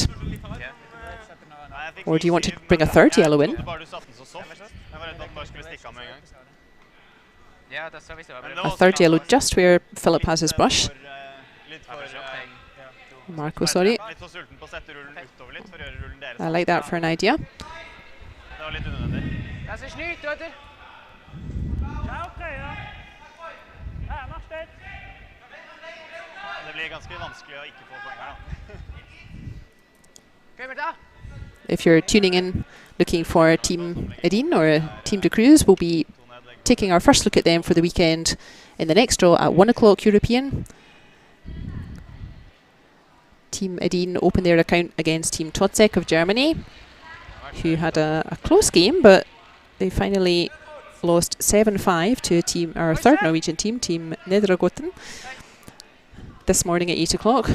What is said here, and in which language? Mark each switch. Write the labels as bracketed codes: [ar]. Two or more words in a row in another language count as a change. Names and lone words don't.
[en] Or do you want to bring a third yellow in? A third yellow just where Philip has his brush. Marco, sorry. I like that for an idea. [nl] Dat is niet, oder? Ja, oké, ja. Ja, nog steeds. [no] Det blir ganske vanskelig å ikke få poeng her da. [en] If you're tuning in looking for Team Edin or Team de Cruz, we'll be taking our first look at them for the weekend in the next draw at 1 o'clock European. Team Edin opened their account against Team Totzek of Germany, who had a close game, but they finally lost 7-5 to our third Norwegian team, Team Nedregotten, this morning at 8 o'clock.